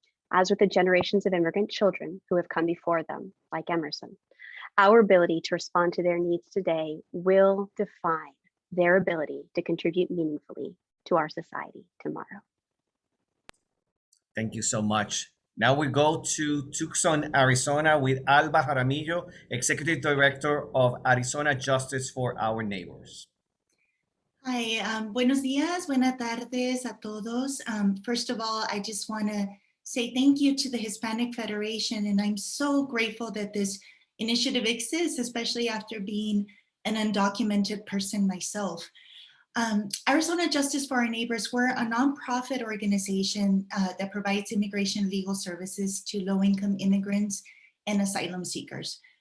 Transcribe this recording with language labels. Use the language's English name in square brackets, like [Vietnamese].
[English] As with the generations of immigrant children who have come before them, like Emerson, our ability to respond to their needs today will define their ability to contribute meaningfully to our society tomorrow. Thank you so much. Now we go to Tucson, Arizona with Alba Jaramillo, Executive Director of Arizona Justice for Our Neighbors. Hi, [Spanish] buenos días, buenas tardes a todos. [English] First of all, I just want to say thank you to the Hispanic Federation, and I'm so grateful that this initiative exists, especially after being an undocumented person myself. Arizona Justice for Our Neighbors, we're a nonprofit organization that provides immigration legal services to low-income immigrants and asylum seekers.